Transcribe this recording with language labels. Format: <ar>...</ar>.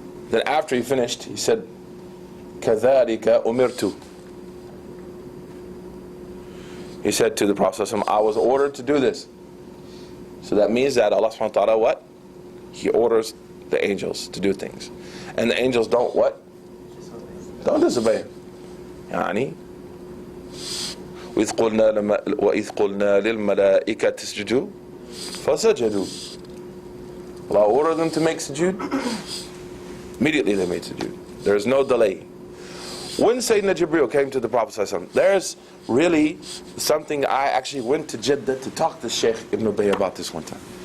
<en>Then after he finished, he said,</en> <ar>كذلك أمرت.</ar> <en>He said to the Prophet, I was ordered to do this. So that means that Allah subhanahu wa ta'ala, what? He orders the angels to do things. And the angels don't what? Don't disobey.</en> <ar>يعني وإذ قلنا للملائكة اسجدوا فسجدوا.</ar> <en>Allah ordered them to make sujood. Immediately they made sujood. There's no delay. When Sayyidina Jibreel came to the Prophet ﷺ, there's really something. I actually went to Jeddah to talk to Sheikh Ibn Ubay about this one time.</en>